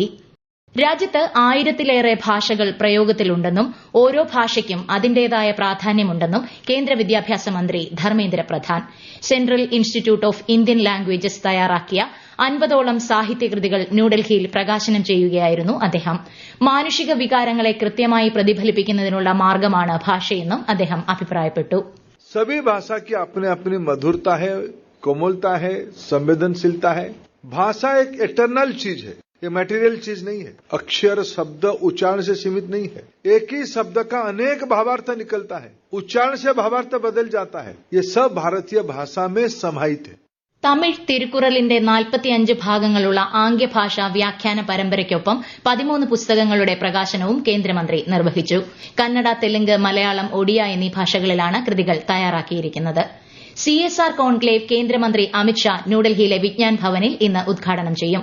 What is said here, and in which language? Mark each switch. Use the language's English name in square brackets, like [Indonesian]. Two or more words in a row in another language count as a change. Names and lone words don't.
[Malayalam] രാജ്യത്ത് 1000-ലേറെ ഭാഷകൾ പ്രയോഗത്തിലുണ്ടെന്നും ഓരോ ഭാഷയ്ക്കും അതിന്റേതായ പ്രാധാന്യമുണ്ടെന്നും കേന്ദ്ര വിദ്യാഭ്യാസ മന്ത്രി ധർമ്മേന്ദ്ര പ്രധാൻ. സെൻട്രൽ ഇൻസ്റ്റിറ്റ്യൂട്ട് ഓഫ് ഇന്ത്യൻ ലാംഗ്വേജസ് തയ്യാറാക്കിയ 50ഓളം സാഹിത്യകൃതികൾ ന്യൂഡൽഹിയിൽ പ്രകാശനം ചെയ്യുകയായിരുന്നു അദ്ദേഹം. മാനുഷിക വികാരങ്ങളെ കൃത്യമായി പ്രതിഫലിപ്പിക്കുന്നതിനുള്ള മാർഗമാണ് ഭാഷയെന്നും അദ്ദേഹം അഭിപ്രായപ്പെട്ടു. [Hindi] सभी भाषा की अपनी अपनी मधुरता है, कोमलता है, संवेदनशीलता है. भाषा एक इटरनल चीज है, ये मटेरियल चीज नहीं है. अक्षर शब्द उच्चारण से सीमित नहीं है. एक ही शब्द का अनेक भावार्थ निकलता है. उच्चारण से भावार्थ बदल जाता है. ये सब भारतीय भाषा में समाहित है. [Malayalam] തമിഴ് തിരുക്കുറലിന്റെ 45 ഭാഗങ്ങളുള്ള ആംഗ്യഭാഷാ വ്യാഖ്യാന പരമ്പരയ്ക്കൊപ്പം 13 പുസ്തകങ്ങളുടെ പ്രകാശനവും കേന്ദ്രമന്ത്രി നിർവഹിച്ചു. കന്നഡ, തെലുങ്ക്, മലയാളം, ഒഡിയ എന്നീ ഭാഷകളിലാണ് കൃതികൾ തയ്യാറാക്കിയിരിക്കുന്നത്. CSR കോൺക്ലേവ് കേന്ദ്രമന്ത്രി അമിത്ഷാ ന്യൂഡൽഹിയിലെ വിജ്ഞാൻ ഭവനിൽ ഇന്ന് ഉദ്ഘാടനം ചെയ്യും.